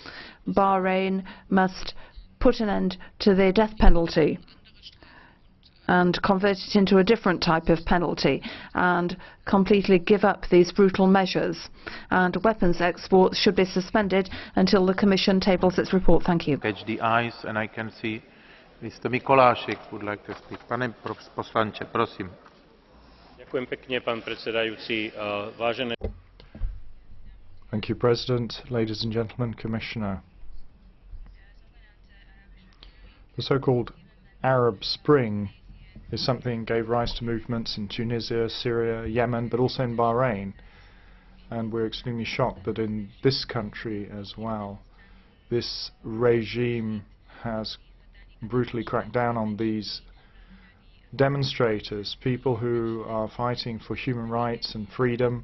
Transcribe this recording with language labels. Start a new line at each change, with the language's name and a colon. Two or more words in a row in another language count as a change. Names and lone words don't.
English: Bahrain must put an end to the death penalty. and convert it into a different type of penalty and completely give up these brutal measures. And weapons exports should be suspended until the Commission tables its report. Thank you. Catch the eyes, and I can see Mr. Mikolášek would like to speak.
Slovak: Pane poslanče, prosím. Ďakujem pekne, pán predsedajúci. Vážené...
English: Thank you, President. Ladies and gentlemen, Commissioner. The so-called Arab Spring is something that gave rise to movements in Tunisia, Syria, Yemen, but also in Bahrain. And we're extremely shocked that in this country as well, this regime has brutally cracked down on these demonstrators, people who are fighting for human rights and freedom.